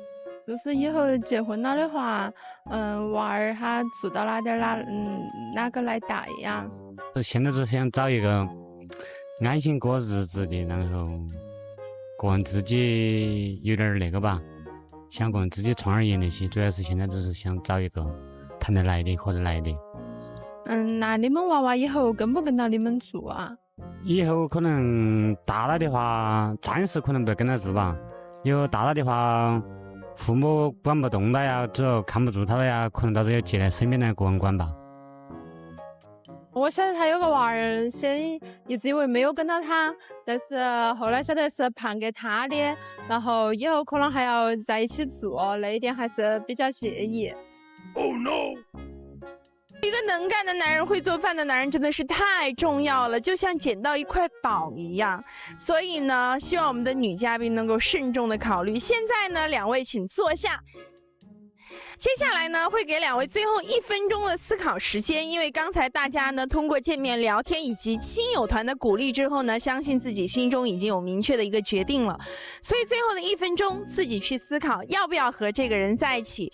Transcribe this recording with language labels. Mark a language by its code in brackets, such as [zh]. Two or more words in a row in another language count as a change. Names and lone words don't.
[zh] 就是以後結婚了的話，娃兒他住到哪點哪個來帶呀？現在只想找一個安心過日子的，然後個人自己有點那個吧，想個人自己創業那些，主要是現在就是想找一個談得來的，合得來的。那你們娃娃以後跟不跟到你們住啊？以後可能大了的話，暫時可能不跟他住吧。以後大了的話，父母管不動了呀，之後看不住他了呀，可能到时候要接来身邊的個人管吧。我曉得他有個娃兒，先一直以為沒有跟到他，但是後來曉得是判給他的，然後以後可能還要在一起住，那一點還是比較介意。 [en] Oh no！ [zh] 一個能幹的男人，會做飯的男人真的是太重要了，就像撿到一塊寶一樣。所以呢，希望我們的女嘉賓能夠慎重的考慮。現在呢，兩位請坐下。接下來呢，會給兩位最後1分鐘的思考時間，因為剛才大家呢通過見面聊天以及親友團的鼓勵之後呢，相信自己心中已經有明確的一個決定了，所以最後的1分鐘自己去思考要不要和這個人在一起。